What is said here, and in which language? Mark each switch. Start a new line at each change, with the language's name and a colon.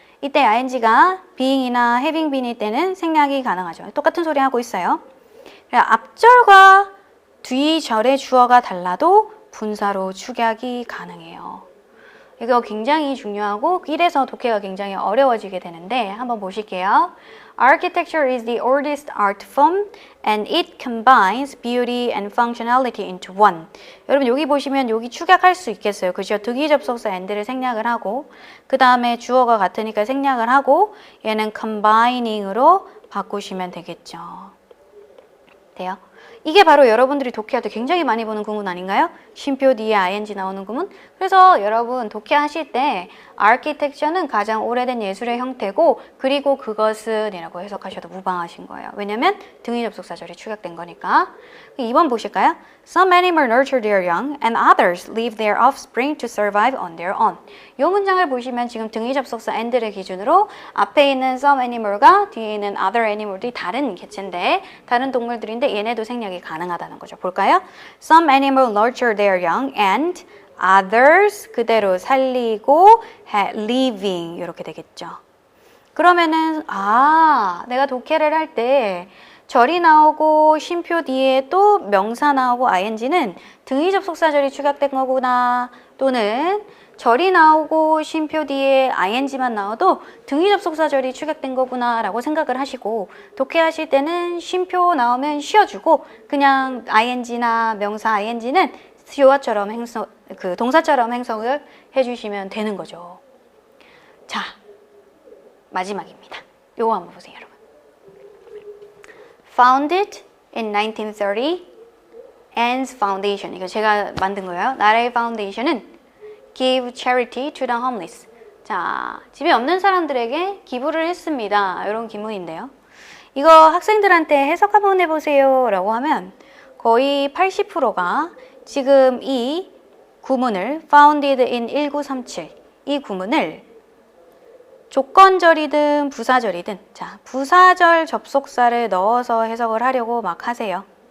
Korean: 이때 ing가 being이나 having been일 때는 생략이 가능하죠. 똑같은 소리 하고 있어요. 앞절과 뒤절의 주어가 달라도 분사로 축약이 가능해요. 이거 굉장히 중요하고 이래서 독해가 굉장히 어려워지게 되는데 한번 보실게요.
English: Architecture is the oldest art form and it combines beauty and functionality into one.
Korean: 여러분 여기 보시면 여기 축약할 수 있겠어요. 그죠? 등위 접속사 and를 생략을 하고 그 다음에 주어가 같으니까 생략을 하고 얘는 combining으로 바꾸시면 되겠죠. 돼요? 이게 바로 여러분들이 독해할 때 굉장히 많이 보는 구문 아닌가요? 쉼표 뒤에 ing 나오는 구문. 그래서 여러분 독해하실 때 architecture는 가장 오래된 예술의 형태고 그리고 그것은 이라고 해석하셔도 무방하신 거예요. 왜냐면 등위 접속사절이 축약된 거니까. 2번 보실까요?
English: Some animals nurture their young and others leave their offspring to survive on their own.
Korean: 이 문장을 보시면 지금 등위 접속사 and를 기준으로 앞에 있는 some animal과 뒤에 있는 other animal들이 다른 개체인데 다른 동물들인데 얘네도 생략이 가능하다는 거죠. 볼까요?
English: Some animals nurture their young and others
Korean: 그대로 살리고 living 이렇게 되겠죠. 그러면은 내가 독해를 할 때 절이 나오고 쉼표 뒤에 또 명사 나오고 ing는 등위 접속사절이 축약된 거구나 또는 절이 나오고 쉼표 뒤에 ing만 나와도 등위 접속사절이 축약된 거구나 라고 생각을 하시고 독해하실 때는 쉼표 나오면 쉬어주고 그냥 ing나 명사 ing는 수요화처럼 동사처럼 행성을 해주시면 되는 거죠. 자, 마지막입니다. 요거 한번 보세요, 여러분.
English: Founded in 1930, Ann's Foundation.
Korean: 이거 제가 만든 거예요. 나라의 파운데이션은
English: give charity to the homeless.
Korean: 자, 집이 없는 사람들에게 기부를 했습니다. 이런 기문인데요. 이거 학생들한테 해석 한번 해보세요 라고 하면 거의 80%가 지금 이 구문을
English: founded in 1937
Korean: 이 구문을 조건절이든 부사절이든 자 부사절 접속사를 넣어서 해석을 하려고 막 하세요.